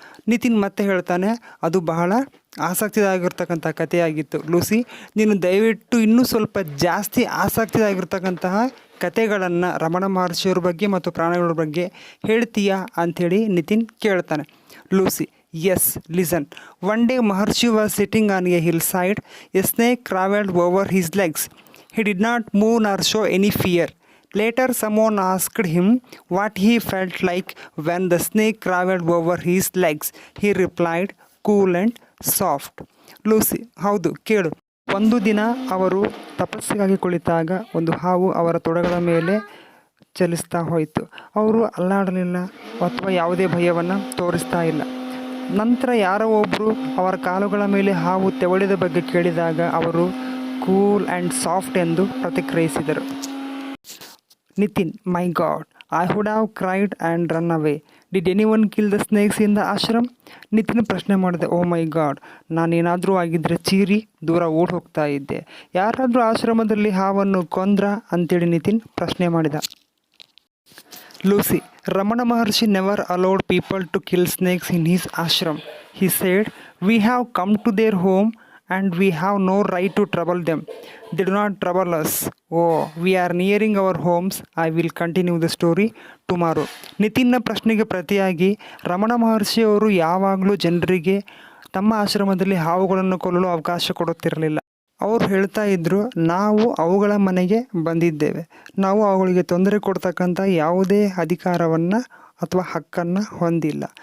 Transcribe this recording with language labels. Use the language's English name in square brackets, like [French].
[Kannada] ನಿತಿನ್ ಮತ್ತೆ ಹೇಳ್ತಾನೆ, ಅದು ಬಹಳ ಆಸಕ್ತಿದಾಗಿರ್ತಕ್ಕಂಥ ಕಥೆಯಾಗಿತ್ತು. ಲೂಸಿ, ನೀನು ದಯವಿಟ್ಟು ಇನ್ನೂ ಸ್ವಲ್ಪ ಜಾಸ್ತಿ ಆಸಕ್ತಿದಾಗಿರ್ತಕ್ಕಂತಹ ಕಥೆಗಳನ್ನು ರಮಣ ಮಹರ್ಷಿಯವ್ರ ಬಗ್ಗೆ ಮತ್ತು ಪ್ರಾಣಿಗಳ ಬಗ್ಗೆ ಹೇಳ್ತೀಯಾ ಅಂಥೇಳಿ ನಿತಿನ್ ಕೇಳ್ತಾನೆ. Lucy, [English] Yes, listen. One day Maharshi was sitting on a hillside. A snake crawled over his legs. He did not move nor show any fear. Later, someone asked him what he felt like when the snake crawled over his legs. He replied, cool and soft. [Kannada] Lucy, ಹೌದು ಕೇಳು. ಒಂದು ದಿನ ಅವರು ತಪಸ್ಸಿಗಾಗಿ ಕುಳಿತಾಗ ಒಂದು ಹಾವು ಅವರ ತೊಡೆಗಳ ಮೇಲೆ ಚಲಿಸ್ತಾ ಹೋಯಿತು. ಅವರು ಅಲ್ಲಾಡಲಿಲ್ಲ ಅಥವಾ ಯಾವುದೇ ಭಯವನ್ನು ತೋರಿಸ್ತಾ ಇಲ್ಲ. ನಂತರ ಯಾರೋ ಒಬ್ಬರು ಅವರ ಕಾಲುಗಳ ಮೇಲೆ ಹಾವು ತೆವಳಿದ ಬಗ್ಗೆ ಕೇಳಿದಾಗ ಅವರು [English] cool and soft [Kannada] ಎಂದು ಪ್ರತಿಕ್ರಿಯಿಸಿದರು. [English] Nitin, my God, I would have cried and run away. Did anyone kill the snakes in the ashram? Nitin [Kannada] ಪ್ರಶ್ನೆ ಮಾಡಿದೆ. ಓ ಮೈ ಗಾಡ್, ನಾನೇನಾದರೂ ಆಗಿದ್ದರೆ ಚೀರಿ ದೂರ ಓಡ್ ಹೋಗ್ತಾ ಇದ್ದೆ. ಯಾರಾದರೂ ಆಶ್ರಮದಲ್ಲಿ ಹಾವನ್ನು ಕೊಂದ್ರ ಅಂತೇಳಿ ನಿತಿನ್ ಪ್ರಶ್ನೆ ಮಾಡಿದ. [English] Lucy, Ramana Maharshi never allowed people to kill snakes in his ashram. He said, we have come to their home and we have no right to trouble them. They do not trouble us. Oh, we are nearing our homes. I will continue the story tomorrow. [Kannada] ನಿತಿನ್ನ ಪ್ರಶ್ನೆಗೆ ಪ್ರತಿಯಾಗಿ ರಮಣ ಮಹರ್ಷಿ ಅವರು ಯಾವಾಗಲೂ ಜನರಿಗೆ ತಮ್ಮ ಆಶ್ರಮದಲ್ಲಿ ಹಾವುಗಳನ್ನು ಕೊಲ್ಲಲು ಅವಕಾಶ ಕೊಡುತ್ತಿರಲಿಲ್ಲ. ಅವರು ಹೇಳ್ತಾ ಇದ್ದರು, ನಾವು ಅವುಗಳ ಮನೆಗೆ ಬಂದಿದ್ದೇವೆ. ನಾವು ಅವುಗಳಿಗೆ ತೊಂದರೆ ಕೊಡ್ತಕ್ಕಂಥ ಯಾವುದೇ ಅಧಿಕಾರವನ್ನು ಅಥವಾ ಹಕ್ಕನ್ನು ಹೊಂದಿಲ್ಲ.